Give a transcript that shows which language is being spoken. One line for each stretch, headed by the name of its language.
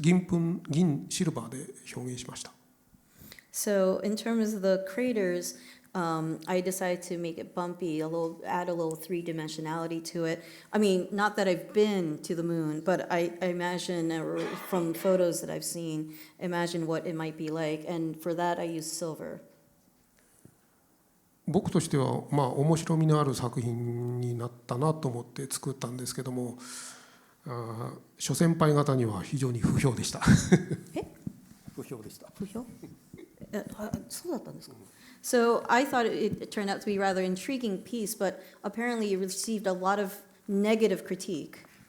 Japanese: 銀シルバーで表現しました。
English: So in terms of the craters, I decided to make it bumpy, add a little three-dimensionality to it. I mean, not that I've been to the moon, but I imagine from photos that I've seen, imagine what it might be like. And for that, I used silver.
Japanese: 僕としては面白みのある作品になったなと思って作ったんですけども、諸先輩方には非常に不評でした。不評でした。不評？そうだったんですか?
English: So I thought it turned out to be a rather intriguing piece, but apparently it received a lot of negative critique.